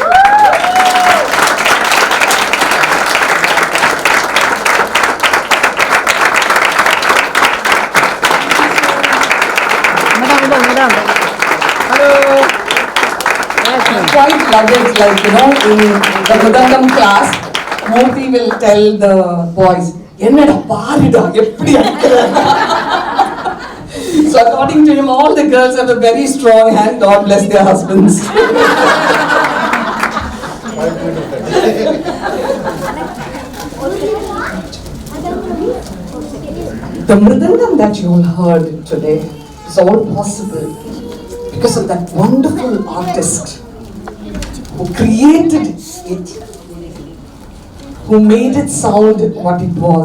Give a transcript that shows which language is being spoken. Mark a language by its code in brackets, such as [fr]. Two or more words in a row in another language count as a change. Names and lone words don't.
[en] Quite love it, like, in the Mridangam class, Murthy will tell the boys, [ta] "என்னடா பாருடா, எப்படி அடிக்கிற." [en] So according to him, all the girls have a very strong hand. God bless their husbands. The Mridangam that you all heard today is all possible because of that wonderful artist who created it, who made it sound what it was.